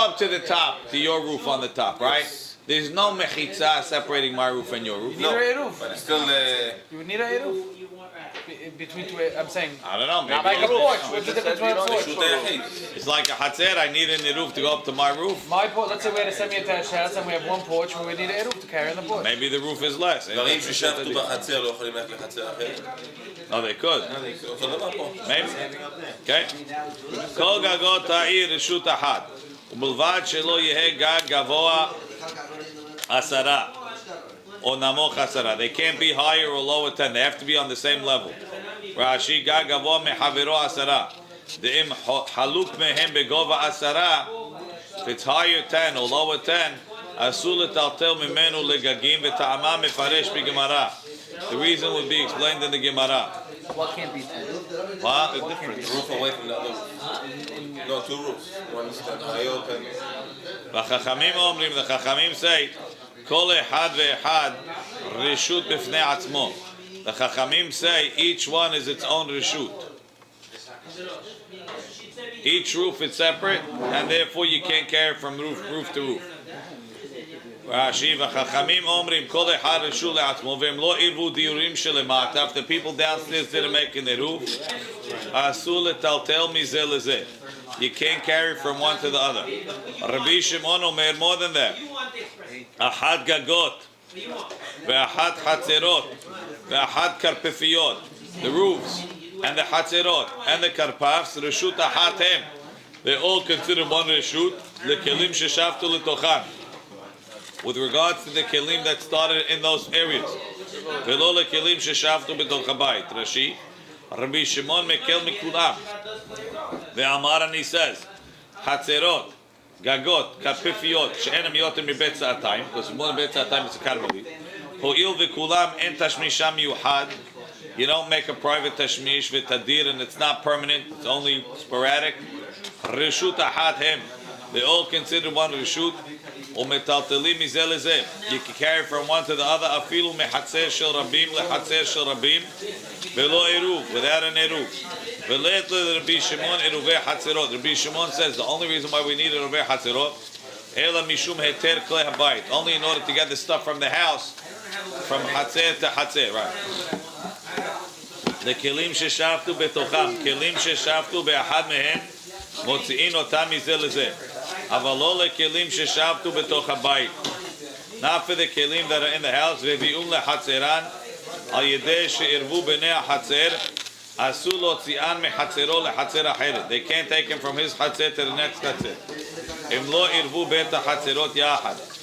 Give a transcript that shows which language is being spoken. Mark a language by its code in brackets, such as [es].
[en] up to the top, to your roof on the top, right? There's no mechitza separating my roof and your roof. You need a eruv. But it's still, You would need a eruv. Between two, I'm saying, I don't know, like maybe a porch. What's the difference between a porch? shoot a it's like a hatzer. I need a roof to go up to my roof. My porch, let's say we had a semi-attached house and we have one porch, we would need a eruv to carry on the porch. Maybe the roof is less. [he] דברים ששבתו בחצר לא יכולים ללכת לחצר אחרת? [en] No, they could. [he] אותו דבר פה. [en] Maybe. Okay. [he] כל גגות העיר רשות אחת, ובלבד שלא יהיה גג גבוה 10 או נמוך 10. [en] They can't be higher or lower 10. They have to be on the same level. [he] רש"י גג גבוה מחברו 10. דאם חלוק מהם בגובה 10, [en] if it's higher 10 or lower 10, [he] אסור לטלטל ממנו לגגים וטעמה מפרש בגמרא. [en] The reason would be explained in the Gemara. What can't be 10? What? The roof away from the other roof. No, two roofs. One is higher open. [he] והחכמים אומרים, [en] the חכמים say, [he] כל אחד ואחד רשות בפני עצמו. [en] The חכמים say, each one is its own רשות. Each roof is separate, and therefore you can't carry from roof to roof. [he] רש"י והחכמים אומרים, כל אחד רשות לעצמו, והם לא עירבו דיורים שלמטה, [en] if the people downstairs didn't make an עירוב, [he] אסור לטלטל מזה לזה. [en] You can't carry from one to the other. Rabbi Shimon אומר more than that. [he] אחת גגות, ואחת חצרות, ואחת כרפפיות. [en] The roofs, and the חצרות, and the כרפפs, רשות אחת הם. They all consider one רשות, [he] לכלים ששבתו לתוכן. [en] With regards to the kelim that started in those areas. [he] ולא לכלים ששבתו בתוך הבית. רש"י, רבי שמעון מקל מכולם. ואמר אני [en] says, [he] חצרות, גגות, כרפפיות, שאין הם יותר מבית שעתיים, [en] because more than [he] בית שעתיים [en] it's a [he] קרבלי. הואיל וכולם אין תשמישם מיוחד, [en] you don't make a private tashmish [he] ותדיר, [en] and it's not permanent, it's only sporadic. [he] רשות אחת הם. [en] They all consider one רשות. [he] ומטלטלים מזה לזה. [en] You can carry from one to the other, [he] אפילו מחצר של רבים לחצר של רבים, ולא עירוב, [en] without an [he] עירוב. ולית לרבי שמעון עירובי חצרות. רבי שמעון [en] says the only reason why we need [he] עירובי חצרות, אלא משום היתר כלי הבית. [en] Only in order to get the stuff from the house, from חצר to חצר, right. [he] לכלים ששבתו בתוכם, כלים ששבתו באחד מהם, מוציאים אותם מזה לזה. אבל לא לכלים ששבתו בתוך הבית. [en] Not for the kelim that are in the house, [he] והביאום לחצרן, על ידי שערבו בני החצר, אסור להוציאן מחצרו לחצר אחרת. [en] They can't take him from his חצר to the next חצר. [he] הם לא ערבו בית החצרות יחד.